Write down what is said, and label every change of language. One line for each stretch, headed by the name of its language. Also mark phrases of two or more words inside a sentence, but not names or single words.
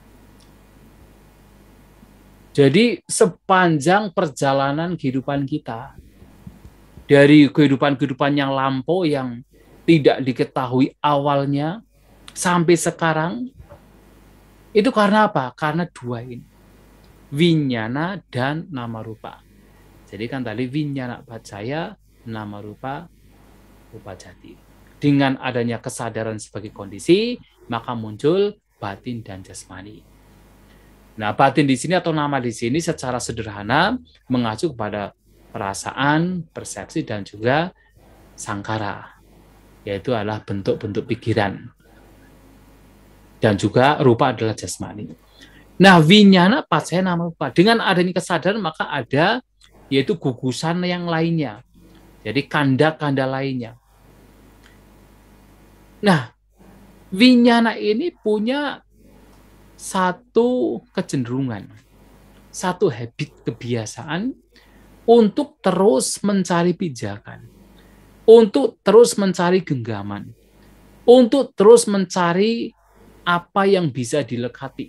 Indonesian: Jadi sepanjang perjalanan kehidupan kita, dari kehidupan-kehidupan yang lampau yang tidak diketahui awalnya, sampai sekarang, itu karena apa? Karena dua ini, vinyana dan
Pali: nama rupa.
Indonesian: Jadi kan tadi
Pali: vinyana pacaya, nama rupa, rupa jati.
Indonesian: Dengan adanya kesadaran sebagai kondisi, maka muncul batin dan jasmani. Nah, batin di sini atau nama di sini secara sederhana mengacu kepada perasaan, persepsi, dan juga sangkara, yaitu adalah bentuk-bentuk pikiran. Dan juga rupa adalah jasmani. Nah,
Pali: vinyana pacaya nama rupa.
Indonesian: Dengan adanya kesadaran maka ada yaitu gugusan yang lainnya. Jadi kanda-kanda lainnya. Nah, vinyana ini punya satu kecenderungan, satu habit kebiasaan untuk terus mencari pijakan, untuk terus mencari genggaman, untuk terus mencari apa yang bisa dilekati.